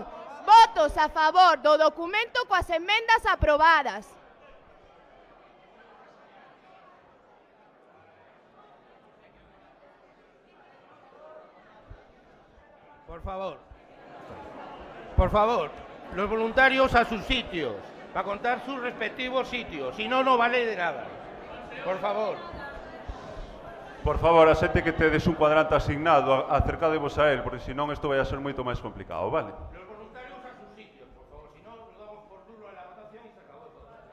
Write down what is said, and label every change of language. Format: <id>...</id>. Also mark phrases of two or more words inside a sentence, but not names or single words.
<gl>Votos a favor do documento coas emendas aprobadas.</gl> <es>Por favor, los voluntarios a sus sitios, para contar sus respectivos sitios, si no, no vale de nada. Por favor.</es> <gl>Por favor, a xente que tedes un cuadrante asignado, acercadevos a él, porque senón isto vai a ser moito máis complicado, vale?</gl> <es>Los voluntarios a sus sitios, por favor, si no, nos damos por nulo a la votación y se acabó todo.</es>